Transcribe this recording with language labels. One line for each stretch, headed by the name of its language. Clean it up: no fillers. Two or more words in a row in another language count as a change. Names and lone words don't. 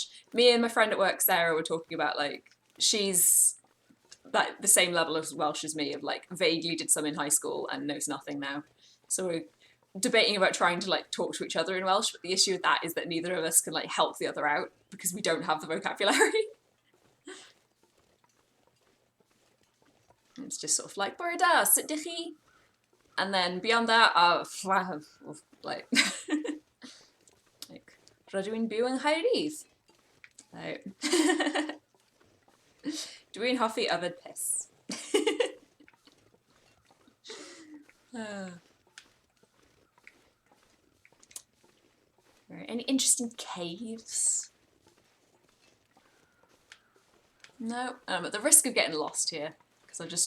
English: Me and my friend at work, Sarah, were talking about like, she's the same level of Welsh as me, of like vaguely did some in high school and knows nothing now. So debating about trying to like talk to each other in Welsh, but the issue with that is that neither of us can like help the other out because we don't have the vocabulary. It's just sort of like
Welsh: bore da, sut dych chi?
English: And then beyond that, like like
Welsh: rydw i'n byw yng Nghaerdydd. Like, dwi'n hoffi yfed piss.
English: Right, any interesting caves? No, I'm at the risk of getting lost here because I just.